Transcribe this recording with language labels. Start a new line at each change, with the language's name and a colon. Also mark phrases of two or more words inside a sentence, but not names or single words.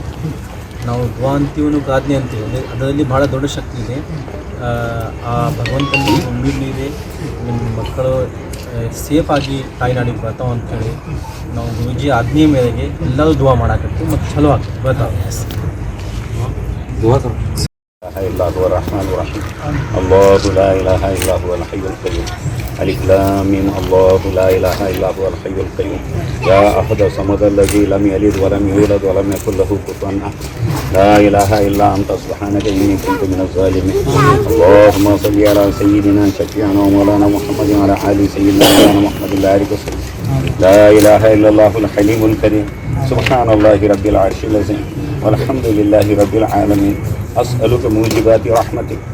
Kannada: ಅದು ನಾವು ದುವಾ ಅಂತೀವಿ, ಪ್ರಾರ್ಥನೆ ಅಂತೀವಿ, ಅದರಲ್ಲಿ ಭಾಳ ದೊಡ್ಡ ಶಕ್ತಿ ಇದೆ। ಆ ಭಗವಂತನಿಗೆ ಉಮ್ಮೀದ್ ಇದೆ, ನಿಮ್ಮ ಮಕ್ಕಳು ಸೇಫಾಗಿ ತಾಯಿನಾಡಿಗೆ ಬರ್ತಾವೆ ಅಂಥೇಳಿ ನಾವು ಗುರುಜಿ ಆಜ್ಞೆ ಮೇರೆಗೆ ಎಲ್ಲರೂ ದುವಾ ಮಾಡಾಕತ್ತೀವಿ ಮತ್ತು ಚಲೋ ಆಗ್ತದೆ ಬರ್ತಾವೆ।
Arabic: الله لا إله إلا هو الحي القيوم ألف لام ميم الله لا إله إلا هو الحي القيوم يا أحد الصمد الذي لم يلد ولم يولد ولم يكن له كفوا أحد لا إله إلا أنت سبحانك إني كنت من الظالمين اللهم صل على سيدنا شفيعنا ومولانا محمد وعلى آل سيدنا مولانا محمد بارك وسلم لا إله إلا الله الحليم الكريم سبحان الله رب العرش العظيم والحمد لله رب العالمين أسألك موجبات رحمتك